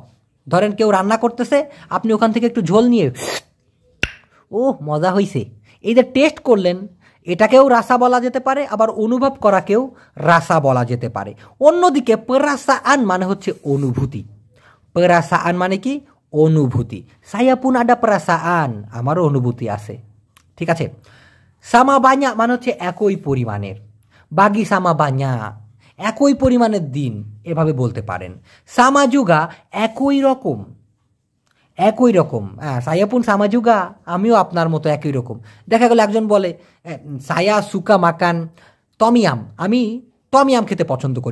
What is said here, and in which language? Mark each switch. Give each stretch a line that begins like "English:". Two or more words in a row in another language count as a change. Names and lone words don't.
Bangla: ধরেন কেউ রান্না করতেছে, আপনি ওখান থেকে একটু ঝোল নিয়ে ও মজা হইছে, এই যে টেস্ট করলেন, এটাকেও রাসা বলা যেতে পারে, আবার অনুভব করাকেও রাসা বলা যেতে পারে। অন্যদিকে পেরাসাআন মানে হচ্ছে অনুভূতি, পেরাসাআন মানে কি? অনুভূতি।
Malay: saya pun ada perasaan,
Bangla: আমারও অনুভূতি আছে, ঠিক আছে।
Malay: sama banyak
Bangla: মানে হচ্ছে একই পরিমাণের,
Malay: bagi sama banyak,
Bangla: একই পরিমাণের দিন, এভাবে বলতে পারেন।
Malay: sama juga
Bangla: একই রকম, একই রকম।
Malay: saya pun sama juga,
Bangla: আমিও আপনার মতো একই রকম। দেখা গেল একজন বলে
Malay: saya suka makan tomyam,
Bangla: আমি টমিয়াম খেতে পছন্দ করি।